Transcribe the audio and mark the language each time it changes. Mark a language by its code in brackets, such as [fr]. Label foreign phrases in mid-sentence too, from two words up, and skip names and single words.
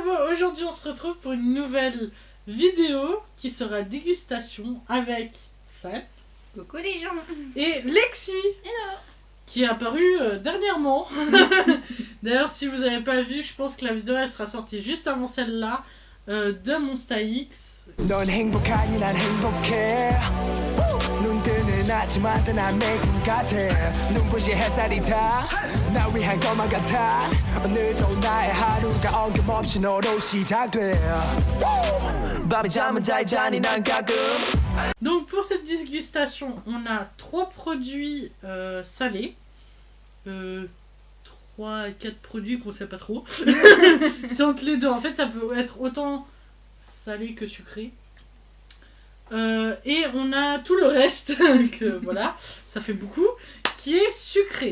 [fr] aujourd'hui on se retrouve pour une nouvelle vidéo qui sera dégustation avec Sam. Coucou les gens. Et Lexi. Hello. Qui est apparu dernièrement. D'ailleurs, si vous n'avez pas vu, je pense que la vidéo elle sera sortie juste avant celle-là de Monsta X. [ko] 넌 행복하니 난 행복해 눈 뜨는 아침마다 난 매일 같아 눈부신 햇살이 다나 위한 것만 같아 오늘도 나의 하루가 어김없이 너로 시작돼 밤에 잠은 잘 자니 난 가끔. [fr] Donc pour cette dégustation, on a 3 produits salés. 3 à 4 produits qu'on sait pas trop. C'est entre les deux. En fait, ça peut être autant salé que sucré. Et on a tout le reste, que voilà, ça fait beaucoup, qui est sucré.